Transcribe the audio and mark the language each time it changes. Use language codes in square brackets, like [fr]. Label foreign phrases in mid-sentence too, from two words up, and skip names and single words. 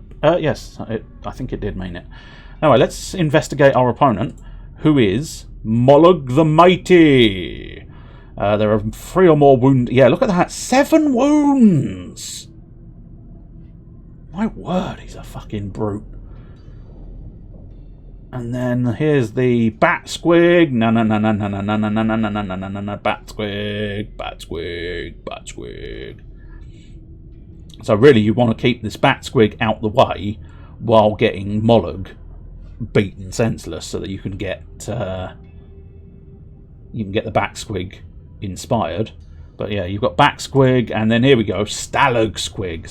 [en] Yes, I think it did mean it. Anyway, let's investigate our opponent, who is Mollog the Mighty. There are 3 or more wounds. Yeah, look at that. 7 wounds! My word, he's a fucking brute. And then here's the Bat Squig. No, Bat Squig, Bat Squig, Bat Squig. So really, you want to keep this Bat Squig out the way while getting Mollog beaten senseless, so that you can get the Bat Squig inspired. But yeah, you've got Bat Squig, and then here we go, Stalag Squig.